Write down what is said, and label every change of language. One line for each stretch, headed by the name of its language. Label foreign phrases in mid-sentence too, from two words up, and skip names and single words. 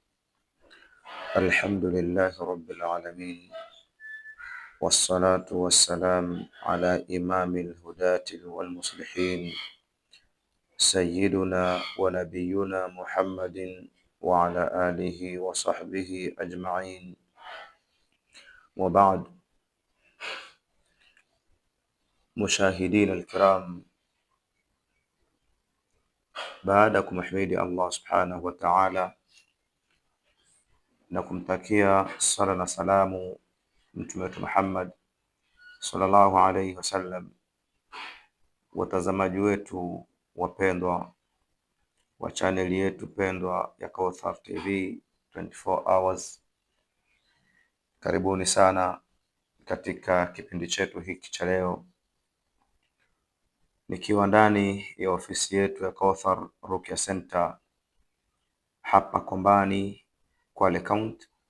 Arabic: الحمد لله رب العالمين، والصلاة والسلام على إمام الهداة والمصلحين سيدنا ونبينا محمد وعلى آله وصحبه أجمعين، وبعد. مشاهدين الكرام،
Swahili: baada ya kumhimidi Allah
Arabic: سبحانه وتعالى
Swahili: na kumtakia sala na salamu mtume wetu Muhammad
Arabic: صلى الله عليه وسلم,
Swahili: watazamaji wetu wapendwa wa chaneli yetu pendwa ya Kauthar TV 24 hours, karibuni sana katika kipindi chetu hiki cha leo, nikiwa ndani ya ofisi yetu ya Kauthar Ruqya Center hapa Kombani, Kwale County.